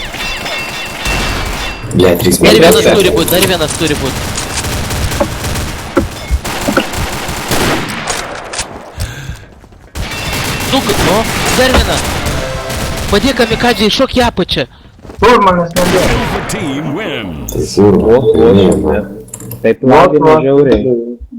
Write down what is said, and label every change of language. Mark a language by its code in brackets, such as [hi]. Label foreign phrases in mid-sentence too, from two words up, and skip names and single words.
[lt] Blet, 3 Dar vienas metai. turi būt. O, dar vienas. Padėk kamikadžiai, šok į apačią. Kur manęs nebėra? [en] Alpha team wins. [lt] Tai kurva, O, tai ne, man. Taip lagina žiauriai.